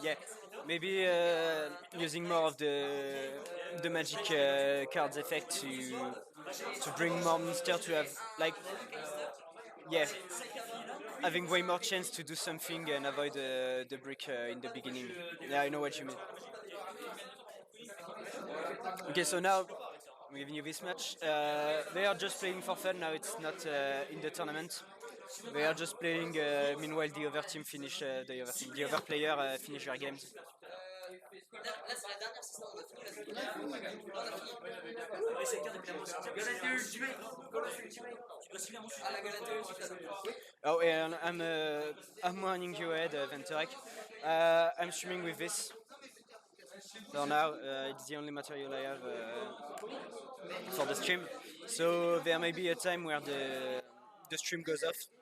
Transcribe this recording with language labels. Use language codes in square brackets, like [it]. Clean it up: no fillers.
[en] Yeah, maybe using more of the magic cards effect to bring more monsters to have like yeah, having way more chance to do something and avoid the brick in the beginning. Yeah, I know what you mean. Okay, so now I'm giving you this match. They are just playing for fun now. It's not in the tournament. They are just playing. Meanwhile, the other team finish the other player finish their games. [fr] Là, c'est la dernière, c'est ça, on a fini la semaine. On a fini. Oui, c'est le cas depuis la moitié. Galatea Ultimate. Tu dois suivre mon sujet. Ah, la Galatea Ultimate. [en] Oh, and I'm warning you ahead, Venturek. I'm streaming with this. So now it's the only material I have for the stream. So there may be a time where the stream goes off.